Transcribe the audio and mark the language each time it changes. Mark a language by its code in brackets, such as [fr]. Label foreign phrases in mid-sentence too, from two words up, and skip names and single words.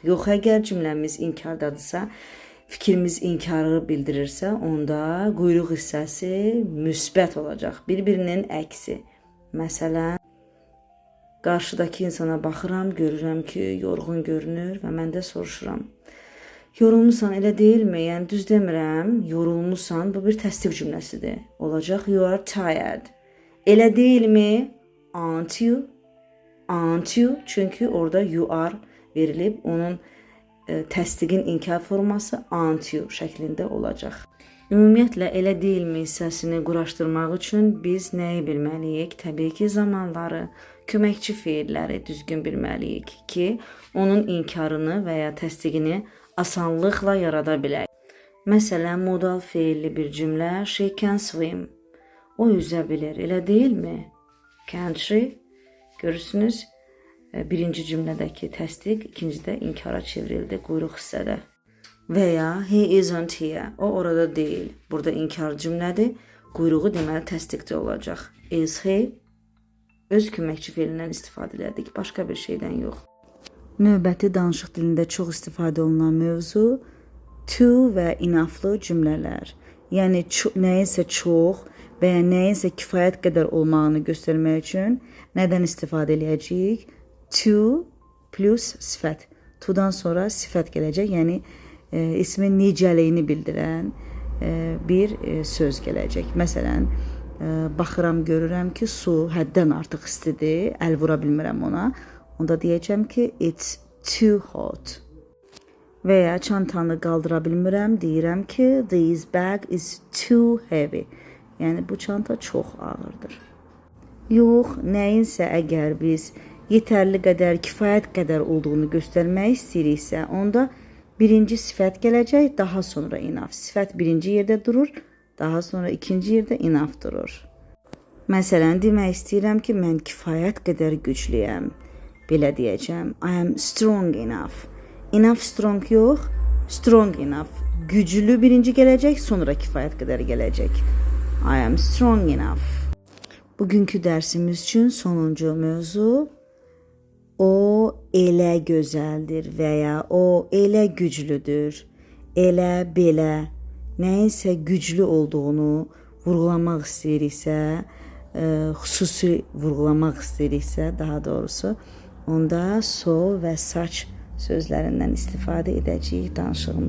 [az] Yox, əgər cümləmiz inkardadırsa, fikrimiz inkarı bildirirsə, onda quyruq hissəsi müsbət olacaq. Bir-birinin əksi. Məsələn, qarşıdakı insana baxıram, görürəm ki, yorğun görünür və mən də soruşuram. Yorulmusan, elə deyilmi? Yəni, düz demirəm, yorulmusan, bu bir təsdiq cümləsidir. Olacaq, [en] you are tired. [az] Elə deyilmi? [en] Aren't you? Aren't you? [az] Çünki orada [en] you are [az] verilib, onun təsdiqin inkar forması [en] aren't you [az] şəklində olacaq. Ümumiyyətlə, elə deyilmi hissəsini quraşdırmaq üçün biz nəyi bilməliyik? Təbii ki, zamanları, köməkçi feilləri düzgün bilməliyik ki, onun inkarını və ya təsdiqini asanlıqla yarada bilək. Məsələn, modal feilli bir cümlə, [en] she can swim. [az] O üzə bilir, elə deyilmi? [en] Can't she? [az] Görürsünüz, birinci cümlədəki təsdiq, ikincidə inkara çevrildi quyruq hissədə. Və ya [en] he isn't here. [az] O orada deyil. Burada inkar cümlədir. Quyruğu deməli təsdiqdə olacaq. [en] Is he? [az] Öz köməkçi feilindən istifadə elədik. Başqa bir şeydən yox. Növbəti danışıq dilində çox istifadə olunan mövzu to və enoughlı cümlələr. Yəni nəyinsə çox və ya nəyinsə kifayət qədər olmağını göstərmək üçün nədən istifadə edəcəyik? To plus sifət. To-dan sonra sifət gələcək, yəni ismin necəliyini bildirən bir söz gələcək. Məsələn, baxıram, görürəm ki, su həddən artıq istidir, əl vura bilmirəm ona. Onda deyəcəm ki, [en] it's too hot. [az] Və ya çantanı qaldıra bilmirəm, deyirəm ki, [en] this bag is too heavy. [az] Yəni, bu çanta çox ağırdır. Yox, nəyinsə əgər biz yetərli qədər, kifayət qədər olduğunu göstərmək istəyiriksə, onda birinci sifət gələcək, daha sonra enough. Sifət birinci yerdə durur, daha sonra ikinci yerdə enough durur. Məsələn, demək istəyirəm ki, mən kifayət qədər güclüyəm. Belə deyəcəm, [en] I am strong enough. Enough strong [az] yox, [en] strong enough. [az] Güclü birinci gələcək, sonra kifayət qədər gələcək. [en] I am strong enough. [az] Bugünkü dərsimiz üçün sonuncu mövzu o elə gözəldir və ya o elə güclüdür, elə belə nəyinsə güclü olduğunu vurğulamaq istəyiriksə, xüsusi vurğulamaq istəyiriksə, daha doğrusu, onda so və saç sözlərindən istifadə edəcəyik danışığımız.